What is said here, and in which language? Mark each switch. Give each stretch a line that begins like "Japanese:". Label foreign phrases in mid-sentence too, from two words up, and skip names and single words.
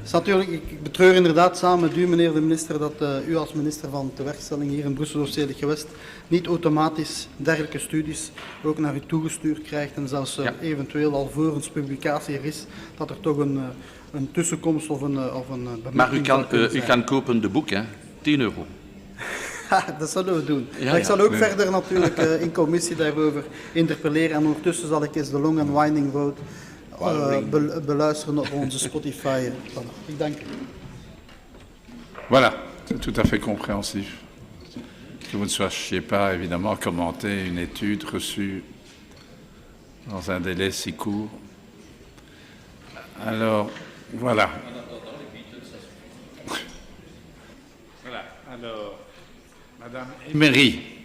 Dutch: Natuurlijk, ik betreur inderdaad samen met u, meneer de minister, dat u als minister van Tewerkstelling hier in Brussel of Stedelijk Gewest niet automatisch dergelijke studies ook naar u toegestuurd krijgt en zelfs eventueel alvorens publicatie er is, dat er toch een tussenkomst of een bemerking... Maar u kan kopen de boek, hè? €10. Dat zullen we doen. Ja, ik zal ook verder natuurlijk in commissie daarover interpelleren en ondertussen zal ik eens de
English: Long and Winding Road
Dutch: beluisteren op onze Spotify. Ik dank u.
French: Voilà, c'est tout à fait compréhensif. Que vous ne sachiez pas, évidemment, commenter une étude reçue dans un délai si court. Alors, voilà. Voilà, alors, Madame Emery.